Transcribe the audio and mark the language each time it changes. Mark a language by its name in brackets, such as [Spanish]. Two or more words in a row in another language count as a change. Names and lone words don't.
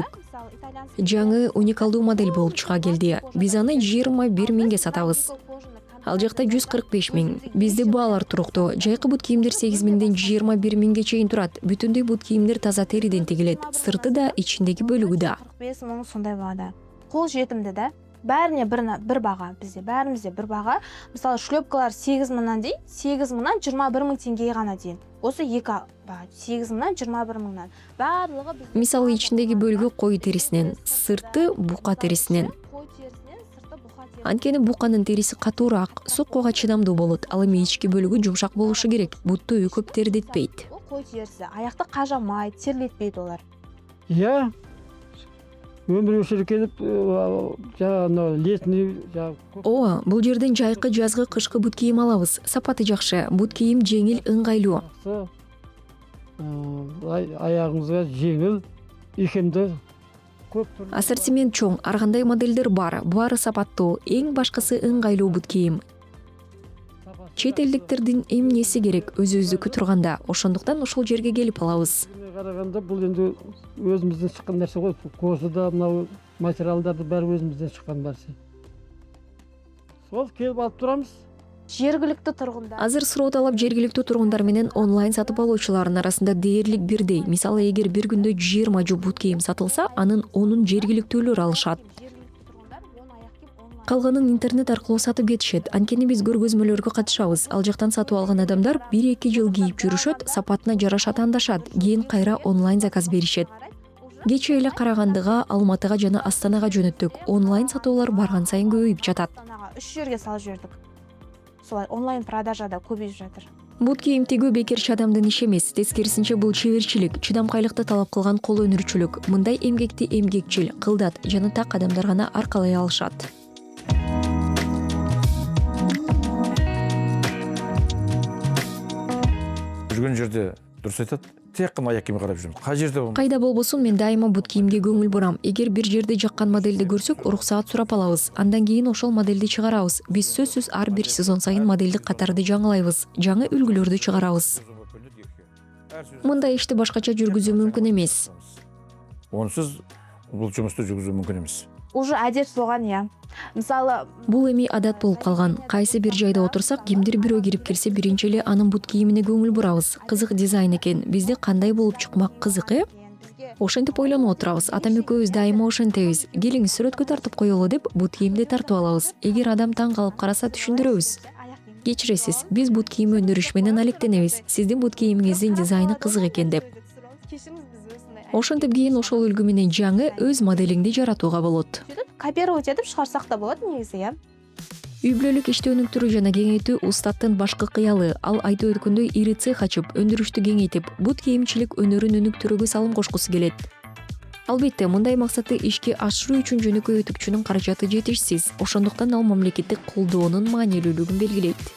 [Kyrgyz] Жаңы уникалдуу модель болуп чыга келди. Биз аны 21 000 сатабыз. Ал жакта 145 000. Бизде баалар туруктуу. Жайкы бут кийимдер 8 000ден 21 000ге чейин турат. Бүтүндөй бут кийимдер таза териден тигилет. Сырты да, ичиндеги бөлүгү да. [Kazakh] 45 000 сондай баада. қол жетімді да. Бәріне бір баға, бізде бәрімізде бір баға. Мысалы шлепкалар 8 мыңнан дейін, 8 мыңнан 21 мың теңгеге ғана дейін. Осы екі баға, 8 мыңнан 21 мыңнан. Барлығы [Kyrgyz] мисалы ичиндеги бөлүгү кой терисинен, сырты бука терисинен. [Kazakh] Қой терісінен, сырты бұқа терісінен. [Kyrgyz] Анткени буканын териси катуураак, соккуга чыдамдуу болот. Ал эми ички бөлүгү жумшак болушу керек. Бутту көп тердетпейт. [Kazakh] Ол қой терісі, аяқты қажамайды, терлетпейді олар. Иә, өмір өшіріп келіп, жаңағы летний, [Kyrgyz] Ооба, бул жерден жайкы, жазгы, кышкы бут кийим алабыз. Сапаты жакшы, бут кийим жеңил, ыңгайлуу. [Kazakh] аяғыңызға жеңіл, икемді көп түрлі. [Kyrgyz] Ассортимент чоң, ар кандай модельдер бар. Баары сапаттуу, эң башкысы ыңгайлуу бут кийим. Чет элдиктердин эмнеси керек өзүбүздүкү турганда, ошондуктан ошол жерге келип алабыз. [Kazakh] Қарағанда бұл енді өзімізден шыққан нәрсе ғой. Кожада мынау материалдарды бәрі өзімізден шыққан нәрсе. Сол келіп алып тұрамыз. Жергілікті тұрғындар. [Kyrgyz] Азыр суроо талап жергиликтүү тургундар менен онлайн сатып алуучулардын арасында дээрлик бирдей. Мисалы, эгер бир күндө 20 жуп бут кийим сатылса, анын 10-ун жергиликтүүлөр алышат. Калганын интернет аркылуу сатып кетишет. Анткени биз көргөзмөлөргө катышабыз. Ал жактан сатып алган адамдар 1-2 жыл кийип жүрүшөт, сапатына жараша тандашат, кийин кайра онлайн заказ беришет. Кечээ эле Карагандыга, Алматыга жана Астанага жөнөттүк. Онлайн сатуулар барган сайын көбөйүп жатат. [Kazakh] Астанаға 3 жерге салып жібердік. Солай онлайн продажада көбейіп жатыр. [Kyrgyz] Бут кийим тигүү бекерчи адамдын иши эмес, тескерисинче бул чеберчилик, чыдамкайлыкты талап кылган кол өнөрчүлүк. Мындай эмгекти эмгекчил, кылдат жана так адамдар гана аркалай алышат. [Kazakh] Жүрген жерде дұрыс айтады, тек қана аяқ киімге қарап жүреміз. Қай жерде болмайды. [Kyrgyz] Кайда болбосун, мен дайыма бут кийимге көңүл бурам. Эгер бир жерде жаккан модельди көрсөк, уруксаат сурап алабыз. Андан кийин ошол модельди чыгарабыз. Биз сөзсүз ар бир сезон сайын модельдик катарды жаңылайбыз, жаңы үлгүлөрдү чыгарабыз. Мындай ишти башкача жүргүзүү мүмкүн эмес. [Kazakh] Онсыз бұл жұмысты жүргізу мүмкін емес. Уже әдет болған, иә. Мысалы, [Kyrgyz] Бул эми адат болуп калган. Кайсы бир жайда отурсак, кимдир бирөө кирип келсе, биринчи эле анын бут кийимине көңүл бурабыз. Кызык дизайн экен. Бизде кандай болуп чыкмак кызык, э? Ошентип ойлонуп отурабыз. Атам экөөбүз дайыма ошентебиз. Келиңиз сүрөткө тартып коелу деп бут кийимди тартып алабыз. Эгер адам таң калып караса, түшүндүрөбүз. Кечиресиз, биз бут кийим өндүрүш менен алектенебиз. Сиздин бут кийимиңиздин дизайны кызык экен деп. Ошентип кийин ошол үлгү менен жаңы өз моделиңди жаратууга болот. [Kazakh] копировать етіп шығарсақ та болады негізі, иә. [Kyrgyz] Үй бүлөлүк ишти өнүктүрүү жана кеңейтүү устаттын башкы кыялы. Ал айтып өткөндөй ири цех ачып, өндүрүштү кеңейтип, бут кийимчилик өнөрүн өнүктүрүүгө салым кошкусу келет. Албетте, мындай максатты ишке ашыруу үчүн жөнөкөй өтүкчүнүн каражаты жетишсиз. Ошондуктан ал мамлекеттик колдоонун маанилүүлүгүн белгилейт.